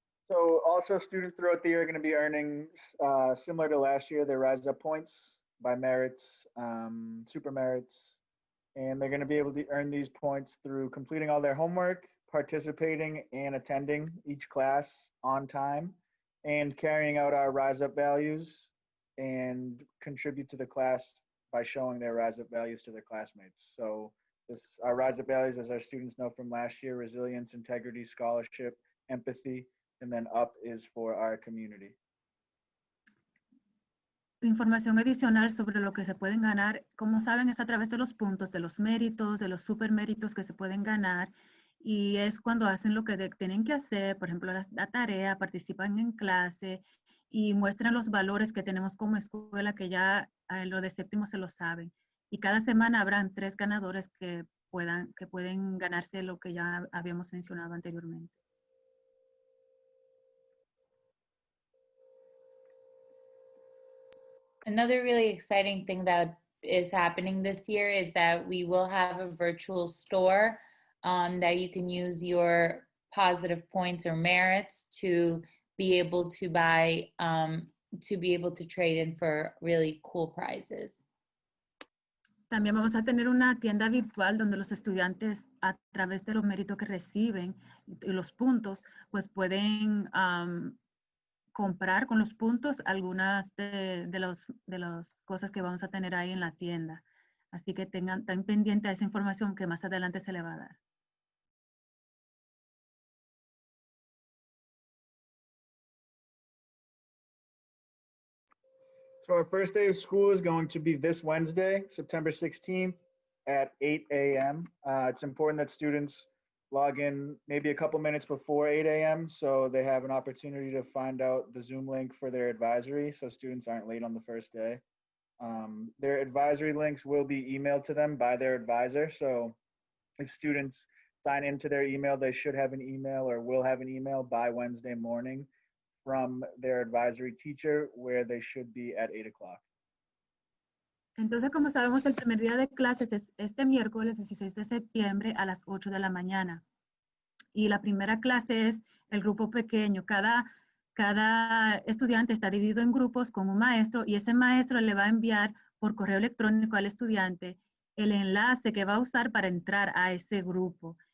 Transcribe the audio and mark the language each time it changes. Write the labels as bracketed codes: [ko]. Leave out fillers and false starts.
[en] So also students throughout the year are going to be earning, similar to last year, their Rise Up points by merits, super merits, and they're going to be able to earn these points through completing all their homework, participating and attending each class on time, and carrying out our Rise Up values and contribute to the class by showing their Rise Up values to their classmates. So our Rise Up values, as our students know from last year, resilience, integrity, scholarship, empathy, and then up is for our community. [es] Información adicional sobre lo que se pueden ganar, como saben, es a través de los puntos, de los méritos, de los superméritos que se pueden ganar, y es cuando hacen lo que tienen que hacer, por ejemplo, la tarea, participan en clase y muestran los valores que tenemos como escuela, que ya lo de séptimo se lo saben. Y cada semana habrán 3 ganadores que pueden ganarse lo que ya habíamos mencionado anteriormente. [en] Another really exciting thing that is happening this year is that we will have a virtual store that you can use your positive points or merits to be able to buy, to be able to trade in for really cool prizes. [es] También vamos a tener una tienda virtual donde los estudiantes, a través de los méritos que reciben y los puntos, pues pueden comprar con los puntos algunas de las cosas que vamos a tener ahí en la tienda. Así que estén pendientes a esa información que más adelante se le va a dar. [en] So our first day of school is going to be this Wednesday, September 16th at 8 a.m. It's important that students log in maybe a couple minutes before 8 a.m. so they have an opportunity to find out the Zoom link for their advisory so students aren't late on the first day. Their advisory links will be emailed to them by their advisor. So if students sign into their email, they should have an email or will have an email by Wednesday morning from their advisory teacher where they should be at 8 o'clock. [es] Entonces, como sabemos, el primer día de clases es este miércoles 16 de septiembre a las 8 de la mañana. Y la primera clase es el grupo pequeño. Cada estudiante está dividido en grupos con un maestro y ese maestro le va a enviar por correo electrónico al estudiante el enlace que va a usar para entrar a ese grupo.